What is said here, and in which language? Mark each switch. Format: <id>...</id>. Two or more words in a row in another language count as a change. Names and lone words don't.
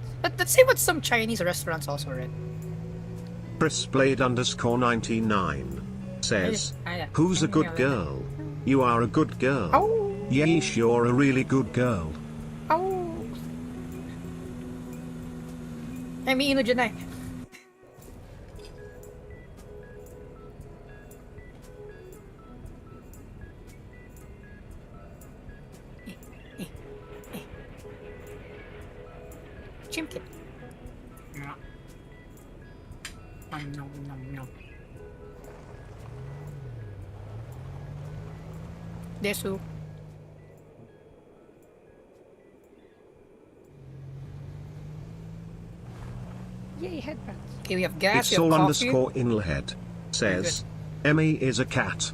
<en>Let's see what some Chinese restaurants also read. Chrisblade_99 says, who's a good girl? You are a good girl. Oh. Yeesh, you're a really good girl.</en> <tl>Oh. Emmy Ino dyan ay.</tl> <en>Chimkit. Nom, nom, nom. Desu. Yay, headbands. Okay, we have gas, It's we have all coffee. underscore inlehead. Says, Emmy is a cat.</en>